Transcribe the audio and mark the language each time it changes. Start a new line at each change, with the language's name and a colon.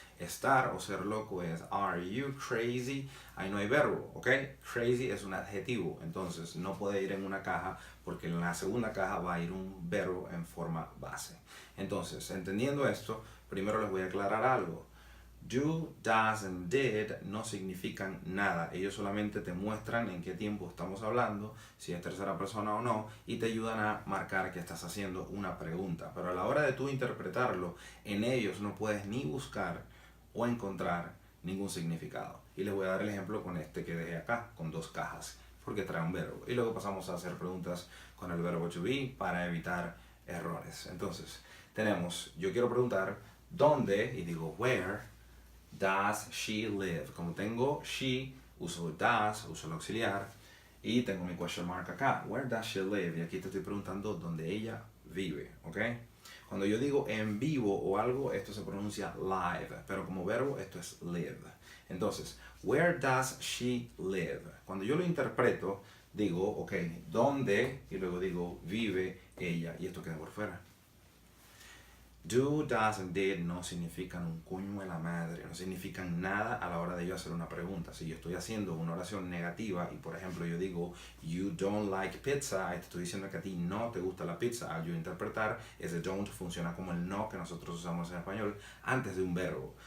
Spanish: Estar o ser loco es
English: are you crazy.
Spanish: Ahí no hay verbo, ¿ok? Crazy es un adjetivo, entonces no puede ir en una caja porque en la segunda caja va a ir un verbo en forma base. Entonces, entendiendo esto, primero les voy a aclarar algo. Do, does and did no significan nada. Ellos solamente te muestran en qué tiempo estamos hablando, si es tercera persona o no, y te ayudan a marcar que estás haciendo una pregunta. Pero a la hora de tú interpretarlo, en ellos no puedes ni buscar o encontrar ningún significado. Y les voy a dar el ejemplo con este que dejé acá, con dos cajas, porque trae un verbo. Y luego pasamos a hacer preguntas con el verbo to be para evitar errores. Entonces, tenemos, yo quiero preguntar, ¿dónde? Y digo,
English: where does she live?
Spanish: Como tengo she, uso does, uso el auxiliar, y tengo mi question mark acá,
English: where does she live?
Spanish: Y aquí te estoy preguntando dónde ella vive, ¿ok? Cuando yo digo en vivo o algo, esto se pronuncia live, pero como verbo esto es live. Entonces,
English: where does she live?
Spanish: Cuando yo lo interpreto, digo, ok, ¿dónde? Y luego digo, vive ella, y esto queda por fuera. Do, does and did no significan un coño de la madre, no significan nada a la hora de yo hacer una pregunta. Si yo estoy haciendo una oración negativa y por ejemplo yo digo
English: you don't like pizza,
Spanish: y te estoy diciendo que a ti no te gusta la pizza, al yo interpretar ese don't funciona como el no que nosotros usamos en español antes de un verbo.